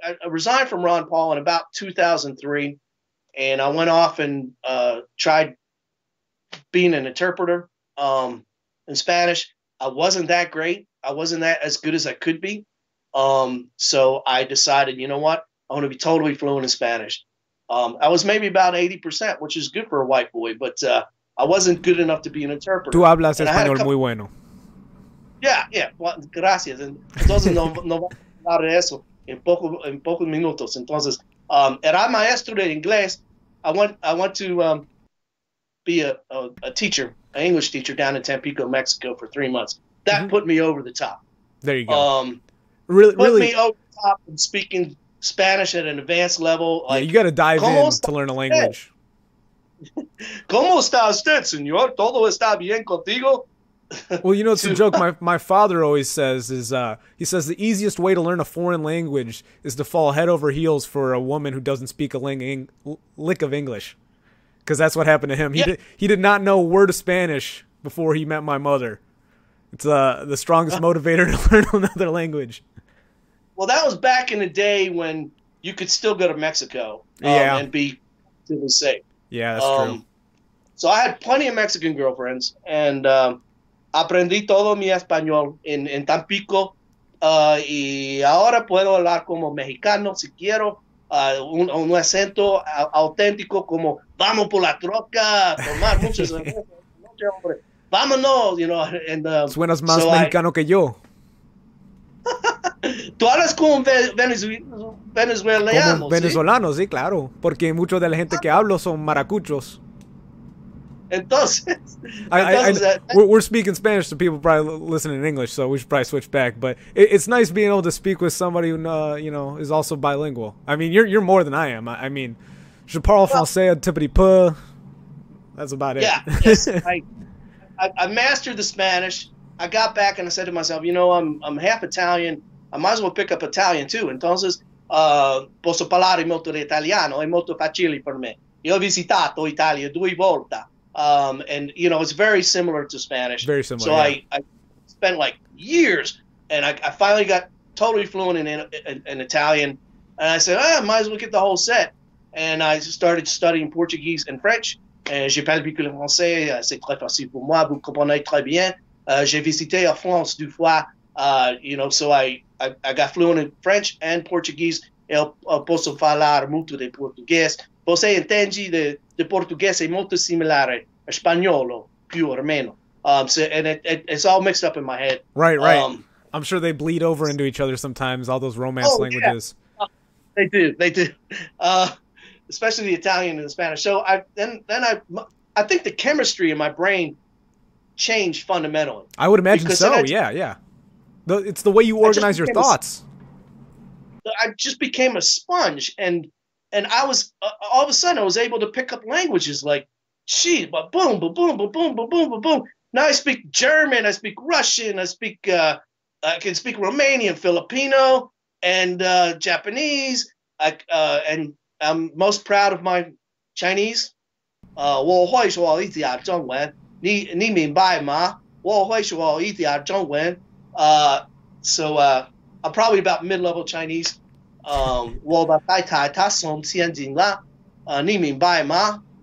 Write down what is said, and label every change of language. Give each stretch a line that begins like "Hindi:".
English: I resigned from Ron Paul in about 2003, and I went off and tried being an interpreter in Spanish. I wasn't that great. I wasn't that as good as I could be. So I decided, you know what? I want to be totally fluent in Spanish. I was maybe about 80%, which is good for a white boy, but I wasn't good enough to be an interpreter.
Spanish: Tú hablas español muy bueno.
English: Yeah, well, gracias.
Spanish: Entonces no vamos a hablar de eso en pocos minutos. Entonces, era maestro de inglés.
English: I want to be a teacher, an English teacher down in Tampico, Mexico for 3 months. That put me over the top. There you go. Put me over the top in speaking Spanish at an advanced level. Like, you got to dive in to learn a language.
Spanish: ¿Cómo está usted, señor? ¿Todo está bien contigo?
English: Well, you know, it's a joke my father always says is he says the easiest way to learn a foreign language is to fall head over heels for a woman who doesn't speak a lick of English, because that's what happened to him. He did not know a word of Spanish before he met my mother. It's the strongest motivator to learn another language. Well, that was back in the day when you could still go to Mexico and be safe. Yeah, that's true. So I had plenty of Mexican girlfriends, and
Spanish: aprendí todo mi español en Tampico, y ahora puedo hablar como mexicano si quiero, un acento auténtico como vamos por la troca, tomar muchas cervezas, vámonos,
English: you know.
Spanish: And, suenas más mexicano que yo. Tú hablas como venezolano. Como venezolano, ¿sí? Claro, porque muchos de la gente que hablo son maracuchos. Entonces,
English: we're speaking Spanish, so people probably listening in English, so we should probably switch back. But it's nice being able to speak with somebody who is also bilingual. I mean, you're more than I am.
French: I mean, je parle français un petit peu.
English: That's about it. Yeah, yes, I mastered the Spanish. I got back and I said to myself, I'm half Italian. I might as well pick up Italian too.
Italian: Entonces, posso parlare molto di italiano, è molto facile per me. Io ho visitato Italia 2 volte.
English: And it's very similar to Spanish. Very similar. So yeah. I spent like years, and I finally got totally fluent in Italian. And I said, I might as well get the whole set. And I started studying Portuguese and French.
French: And je parle beaucoup le français. C'est très facile pour moi. Vous comprenez très bien. J'ai visité en France 2 fois.
English: So I got fluent in French and Portuguese.
Portuguese: Eu posso falar muito de português. Você entende de português é muito similar a espanhol,
Italian: più or meno.
English: So it's all mixed up in my head. Right. I'm sure they bleed over into each other sometimes, all those Romance languages. Yeah. They do. Especially the Italian and the Spanish. So I think the chemistry in my brain changed fundamentally. I would imagine so. Yeah. It's the way you organize your thoughts. I just became a sponge, and I was all of a sudden I was able to pick up languages like, boom, boom, boom, boom, boom, boom, boom, boom. Now I speak German, I speak Russian, I can speak Romanian, Filipino, and Japanese. And I'm most proud of my Chinese.
Chinese: 我会说一点中文，你明白吗？我会说一点中文。
English: So I'm probably about mid-level Chinese.
Chinese: 我的太太她从天津啦，你明白吗？